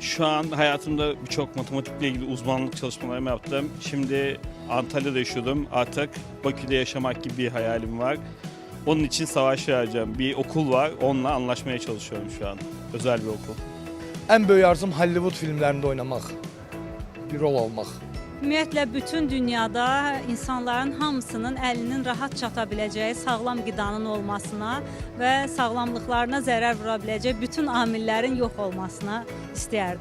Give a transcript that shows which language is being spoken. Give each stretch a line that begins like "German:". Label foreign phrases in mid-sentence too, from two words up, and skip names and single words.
Turkish: Şu an hayatımda birçok matematikle ilgili uzmanlık çalışmalarımı yaptım. Şimdi Antalya'da yaşıyordum. Artık Bakü'de yaşamak gibi bir hayalim var. Onun için savaş vereceğim. Bir okul var. Onunla anlaşmaya çalışıyorum şu an. Özel bir okul.
Azerbaijani: Ən böyük arzum Hollywood filmlərində oynamaq. Bir rol almaq. Ümumiyyətlə bütün dünyada insanların hamısının əlinin rahat çata biləcəyi sağlam qidanın olmasına və sağlamlıqlarına zərər vura biləcək bütün amillərin yox olmasına istəyərdim.